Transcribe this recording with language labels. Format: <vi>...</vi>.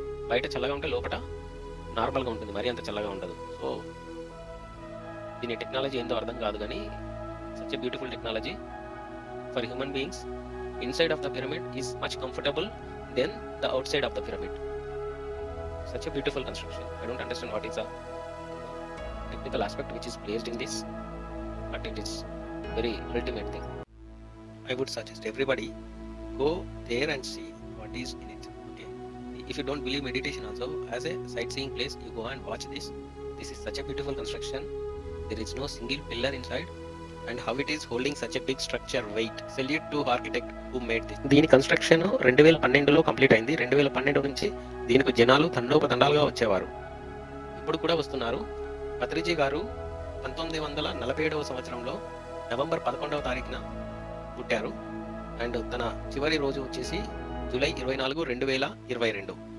<te>బయట చల్లగా ఉంటే లోపల నార్మల్గా ఉంటుంది, మరీ అంత చల్లగా ఉండదు. సో దీని టెక్నాలజీ ఏందో అర్థం కాదు, కానీ</te> <en>Such a beautiful technology for human beings. Inside of the pyramid is much comfortable then the outside of the pyramid. Such a beautiful construction. I don't understand what is the technical aspect which is placed in this, but it is very ultimate thing. I would suggest everybody go there and see what is in it. Okay. If you don't believe meditation also, as a sightseeing place, you go and watch this. This is such a beautiful construction. There is no single pillar inside, and how it is holding such a big structure weight. Salute to architect who made this.</en> <te>దీని construction 2012లో complete అయింది. 2012 నుంచి దీనికి జనాలు తండోపతండాలుగా వచ్చేవారు. ఇప్పుడు కూడా వస్తున్నారు. పత్రిజీ గారు 1947వ సంవత్సరంలో నవంబర్ 11వ తారీఖున పుట్టారు. అండ్ తన చివరి రోజు వచ్చేసి జూలై 24, 2022.</te>